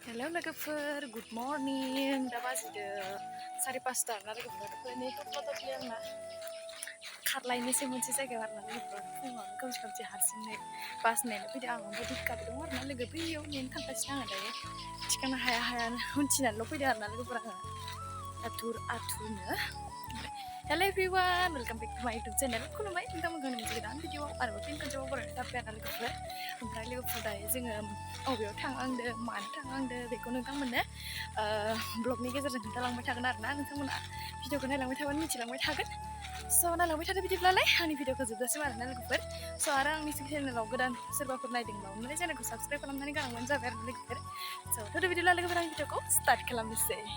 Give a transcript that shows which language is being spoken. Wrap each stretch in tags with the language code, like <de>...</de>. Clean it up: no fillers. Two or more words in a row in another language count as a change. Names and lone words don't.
<brx>हेलौ लोगोफोर</brx> <en>good morning</en> <brx>दा बाजिदो 5:30 ना लोगोफोर नै टपटपि आंना खारलायनोसै मोनसे जायगायाव आरोना लोगोफोर फुङावनो खोमसि हारसिंनो बास नेनो फैदों आं ओमफ्राय धिक्काबो दं आरोना लोगो बैयाव नेनो थांगासिनो आङो दायो थिखांनो हायानो उनथिनानैल' फैदों आरोना लोगोफोर आङो आथुरनो</brx> <en>hello everyone welcome back to my YouTube channel</en> <brx>खुलुमबाय नोंथांमोनखौ मोनसे गोदान भिडिअ आरोबाव फिन खनसेबाव बरायनाय थाबाय आरोना लोगोफोर ओमफ्राय लोगोफोर दायो जोङो अबेयाव थांहांदों मानो थांहांदों बेखौ नोंथांमोननो ब्लगनि गेजेरजों खोन्थालांबाय थागोन आरोना नोंथांमोना भिडिअखौ नायलांबाय थागोन मिथिलांबाय थागोन स' नायलांबाय थादो बिदिब्लालाय आंनि भिडिअखौ जोबजासिम आरोना लोगोफोर स' आरो आंनि चेनेलाव गोदान सोरबाफोर नायदोंब्ला चेनेलखौ साबस्क्राइब खालामनानै गालांबानो जाबाय आरोना लोगोफोर स' थ'दो बिदिब्ला लोगोफोर आंनि भिडिअखौ स्टार्ट खालामनोसै</brx>